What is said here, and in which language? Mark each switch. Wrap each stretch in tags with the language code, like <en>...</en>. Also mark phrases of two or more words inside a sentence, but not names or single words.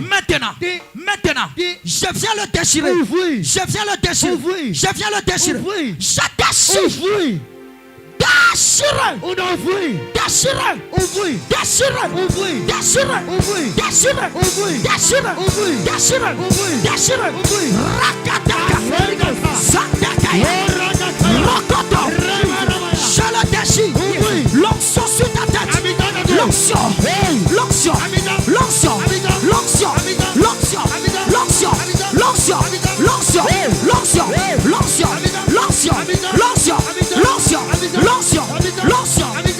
<fr>Maintenant. Maintenant. Je viens le déchirer. Ouvrir. Je viens le déchirer. Ouvrir. Je viens le déchirer. Ouvrir. Je déchire. Ouvrir. Déchiré. On a ouvrir. Déchiré. Ouvrir. Déchiré. Ouvrir. Déchiré. Ouvrir. Déchiré. Ouvrir. Déchiré. Ouvrir. Déchiré. Ouvrir. Déchiré. Ouvrir. Rakataka. Rakataka. Sandakaya. Rokoto. Je le déchire. Ouvrir. L'onction sur ta tête. L'onction. L'onction. L'onction. L'onction. L'onction. L'onction. L'onction. L'onction. L'onction. L'onction. L'onction. L'onction. L'onction. L'onction. L'onction.</fr>